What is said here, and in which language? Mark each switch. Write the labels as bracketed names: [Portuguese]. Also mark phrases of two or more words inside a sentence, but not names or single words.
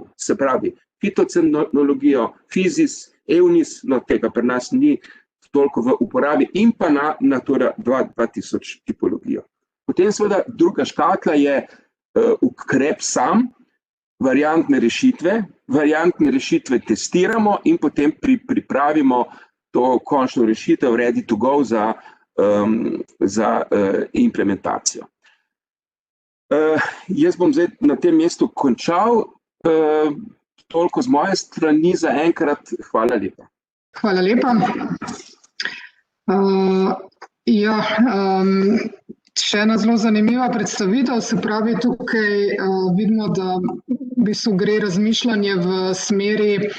[Slovenian] Se pravi, fitocenologijo, FISIS, EUNIS, no tega pri nas ni toliko v uporabi, in pa na Natura 2000 tipologijo. Potem seveda druga škatla je ukrep sam, variantne rešitve testiramo in potem pripravimo to končno rešitev [English] ready to go [Slovenian] za implementacijo. Jaz bom zdaj na tem mestu končal. Toliko z moje strani za enkrat. Hvala lepa. Hvala lepa. Še ena zelo zanimiva predstavitev, se pravi, tukaj vidimo, da v bistvu gre razmišljanje v smeri